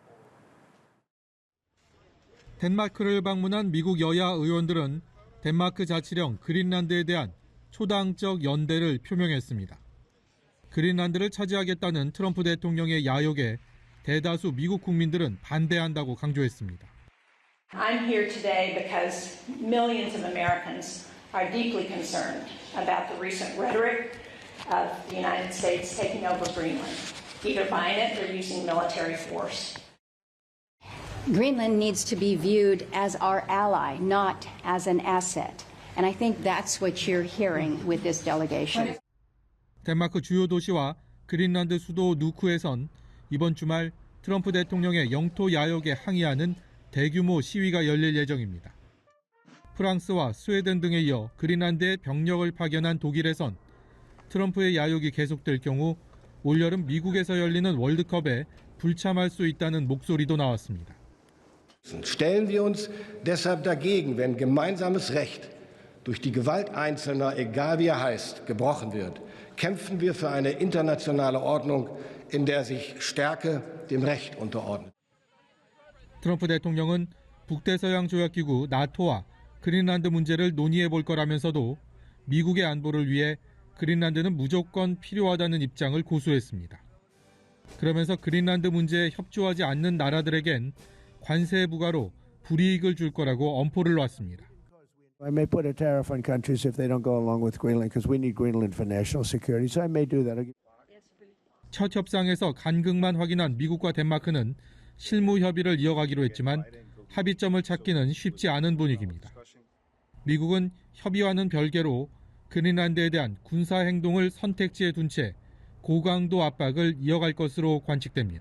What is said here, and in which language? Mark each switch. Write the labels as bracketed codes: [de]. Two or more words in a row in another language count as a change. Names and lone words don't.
[ko] 덴마크를 방문한 미국 여야 의원들은 덴마크 자치령 그린란드에 대한 초당적 연대를 표명했습니다. 그린란드를 차지하겠다는 트럼프 대통령의 야욕에 대다수 미국 국민들은 반대한다고 강조했습니다. [en] I'm here today because millions of Americans are deeply concerned about the recent rhetoric of the United States taking over Greenland, either buying it or using military force. Greenland needs to be viewed as our ally, not as an asset. And I think that's what you're hearing with this delegation. [ko] 덴마크 주요 도시와 그린란드 수도 누크에선 이번 주말 트럼프 대통령의 영토 야욕에 항의하는 대규모 시위가 열릴 예정입니다. 프랑스와 스웨덴 등에 이어 그린란드에 병력을 파견한 독일에선 트럼프의 야욕이 계속될 경우 올여름 미국에서 열리는 월드컵에 불참할 수 있다는 목소리도 나왔습니다. [de] Stellen wir uns deshalb dagegen, wenn gemeinsames Recht durch die Gewalt Einzelner, egal wie heißt, gebrochen wird. Kämpfen wir für eine internationale Ordnung, in der sich Stärke dem Recht unterordnet. [ko] 트럼프 대통령은 북대서양조약기구 나토와 그린란드 문제를 논의해 볼 거라면서도 미국의 안보를 위해 그린란드는 무조건 필요하다는 입장을 고수했습니다. 그러면서 그린란드 문제에 협조하지 않는 나라들에겐 관세 부과로 불이익을 줄 거라고 엄포를 놨습니다. [en] I may put a tariff on countries if they don't go along with Greenland because we need Greenland for national security. So I may do that. [ko] 첫 협상에서 간극만 확인한 미국과 덴마크는 실무 협의를 이어가기로 했지만 합의점을 찾기는 쉽지 않은 분위기입니다. 미국은 협의와는 별개로 그린란드에 대한 군사 행동을 선택지에 둔 채 고강도 압박을 이어갈 것으로 관측됩니다.